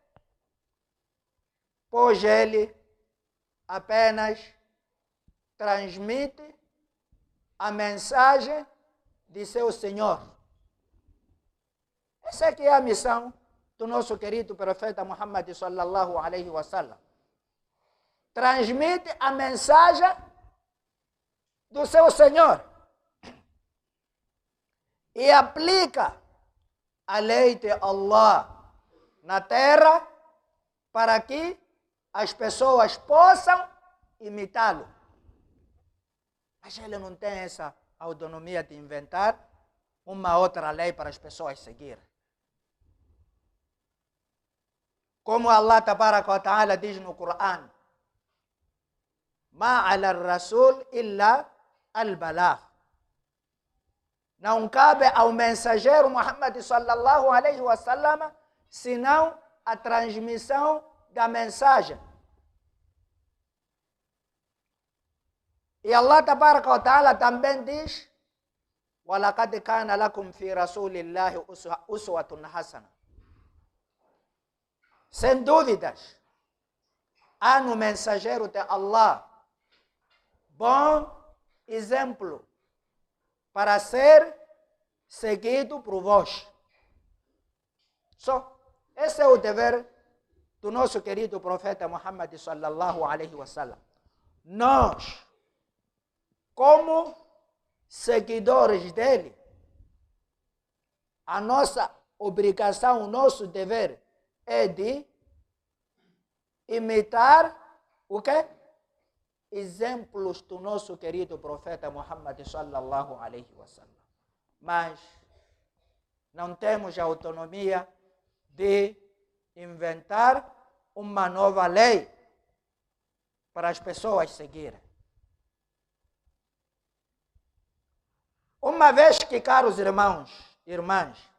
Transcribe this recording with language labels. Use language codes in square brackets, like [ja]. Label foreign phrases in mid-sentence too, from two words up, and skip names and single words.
[pt] Pois ele apenas transmite a mensagem de seu Senhor. Essa aqui é a missão do nosso querido profeta Muhammad [ar] صلى الله عليه وسلم. [pt] Transmite a mensagem do seu Senhor e aplica a lei de Allah na terra para que as pessoas possam imitá-lo. Mas ele não tem essa autonomia de inventar uma outra lei para as pessoas seguirem. Como Allah [ar] تبارك وتعالى [pt] diz no Coran: [ar] ما على الرسول إلا البلاغ. [pt] Não cabe ao mensageiro Muhammad [ar] صلى الله عليه وسلم [pt] senão a transmissão da mensagem. E Allah [ar] تبارك وتعالى [pt] também diz: [ar] وَلَقَدْ كَانَ لَكُمْ فِي رَسُولِ اللَّهِ أُسْوَةٌ حَسَنَةٌ. [pt] Sem dúvidas, há no mensageiro de Allah bom exemplo para ser seguido por vós. Esse é o dever do nosso querido profeta Muhammad [ar] صلى الله عليه وسلم. [pt] Nós, como seguidores dele, a nossa obrigação, o nosso dever é de imitar o quê? Exemplos do nosso querido profeta Muhammad [ar] صلى الله عليه وسلم. [pt] Mas não temos a autonomia de inventar uma nova lei para as pessoas seguirem. Uma vez que, caros irmãos e irmãs,